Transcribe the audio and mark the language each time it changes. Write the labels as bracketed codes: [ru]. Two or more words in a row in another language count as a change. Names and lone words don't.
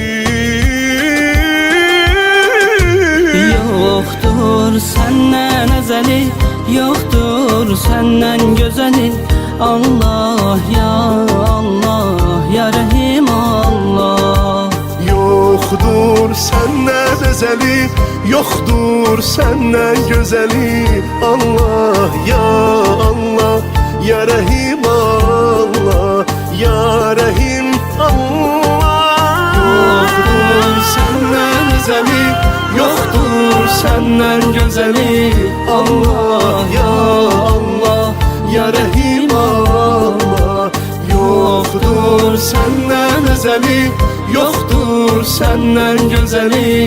[tr] Yoktur senden ezeli, yoktur senden güzeli. [ar] الله يا الله، يا رحيم الله. [tr] Yoktur senden ezeli, yoktur senden güzeli. [ar] الله يا الله، يا رحيم الله، يا رحيم الله. [tr] Yoktur senden ezeli, yoktur senden güzeli. [ar] الله يا الله، يا رحيم الله. [tr] Yoktur senden ezeli, yoktur senden güzeli.